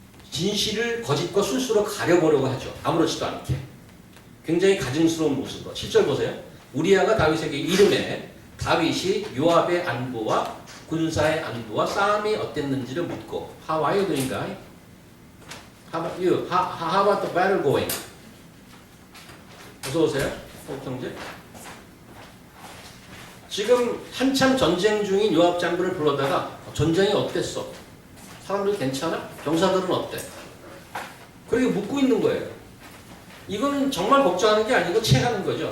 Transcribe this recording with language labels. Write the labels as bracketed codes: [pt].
[ko] 진실을 거짓과 술수로 가려보려고 하죠. 아무렇지도 않게. 굉장히 가증스러운 모습으로. 7절 보세요. 우리아가 다윗에게 이름에 다윗이 요압의 안부와 군사의 안부와 싸움이 어땠는지를 묻고 [en] How are you doing, guy? How about the battle going? [ko] 어서 오세요. 형제. 지금 한참 전쟁 중인 요압 장군을 불러다가 전쟁이 어땠어? 사람들 괜찮아? 병사들은 어때? 그렇게 묻고 있는 거예요. 이건 정말 걱정하는 게 아니고 체하는 거죠.